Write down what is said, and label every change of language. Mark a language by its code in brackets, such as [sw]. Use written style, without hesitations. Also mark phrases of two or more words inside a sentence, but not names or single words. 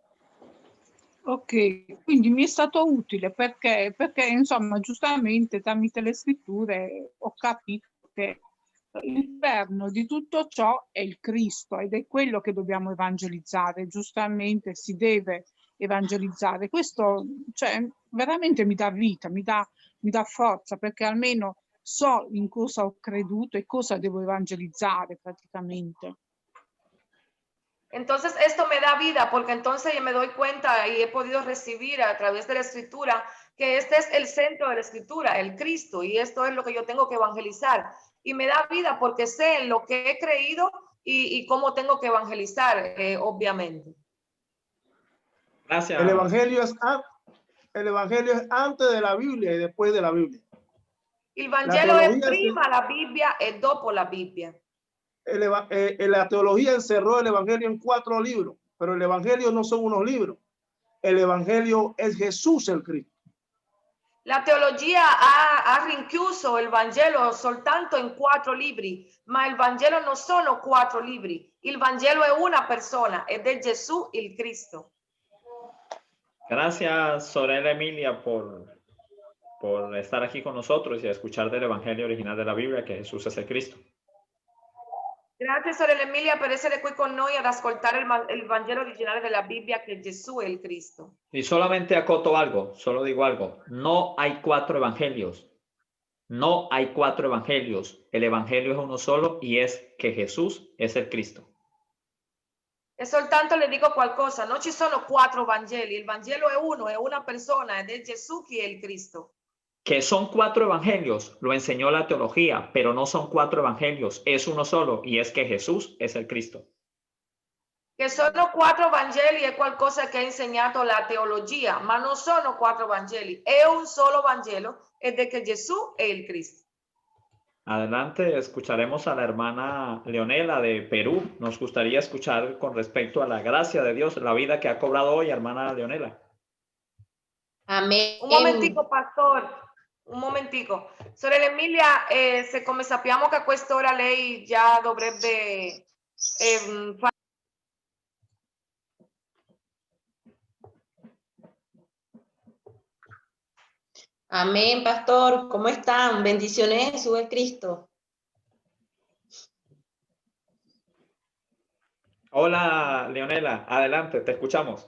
[it] Ok, quindi mi è stato utile perché insomma giustamente tramite le scritture ho capito che il perno di tutto ciò è il Cristo ed è quello che dobbiamo evangelizzare, giustamente si deve evangelizzare. Questo cioè, veramente mi dà vita, mi dà forza perché almeno so in cosa ho creduto e cosa devo evangelizzare praticamente. [es] Entonces esto me da vida porque entonces yo me doy cuenta y he podido recibir a través de la escritura que este es el centro de la escritura, el Cristo, y esto es lo que yo tengo que evangelizar. Y me da vida porque sé en lo que he creído y cómo tengo que evangelizar, obviamente. Gracias. El evangelio es antes de la Biblia y después de la Biblia. [it] Il Vangelo è prima la Bibbia e dopo la Bibbia. [es] La teología encerró el evangelio en 4 libros, pero el evangelio no son unos libros. El evangelio es Jesús el Cristo. [it] La teologia ha rinchiuso il Vangelo soltanto in 4 libri, ma il Vangelo non sono 4 libri. Il Vangelo è una persona ed è Gesù il Cristo. [es] Gracias, Sorella Emilia, por estar aquí con nosotros y a escuchar del Evangelio original de la Biblia, que Jesús es el Cristo. [it] Grazie sorella Emilia per essere qui con noi ad ascoltare il Vangelo originale della Bibbia, che Gesù è il Cristo. [es] Y solamente acoto algo, solo digo algo. No hay 4 evangelios. No hay 4 evangelios. El evangelio es uno solo y es que Jesús es el Cristo. [it] E soltanto le dico qualcosa, non ci sono 4 Vangeli, il Vangelo è uno, è una persona ed è Gesù che è il Cristo. [es] Que son 4 evangelios, lo enseñó la teología, pero no son 4 evangelios, es uno solo y es que Jesús es el Cristo. [it] Che sono 4 Vangeli è qualcosa che ha insegnato la teologia, ma non sono 4 Vangeli, è un solo Vangelo ed è che Gesù è il Cristo. [es] Adelante, escucharemos a la hermana Leonela de Perú. Nos gustaría escuchar con respecto a la gracia de Dios, la vida que ha cobrado hoy, hermana Leonela. Amén. Un momentico, pastor. Un momentico. [it] Sorella Emilia, come sappiamo che a quest'ora lei già dovrebbe fare. [es] Amén, pastor. ¿Cómo están? Bendiciones, Jesús es Cristo. Hola, Leonela, adelante, te escuchamos.